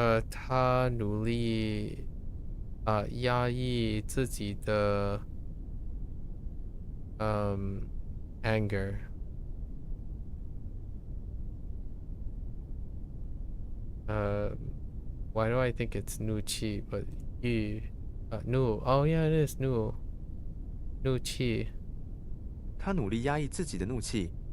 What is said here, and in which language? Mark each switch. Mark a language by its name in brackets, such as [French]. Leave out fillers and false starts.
[Chinese] 他努力压抑自己的anger. [English] Why do I think it's 怒气 but怒 oh yeah it is 怒气。 [Chinese] 他努力压抑自己的怒气。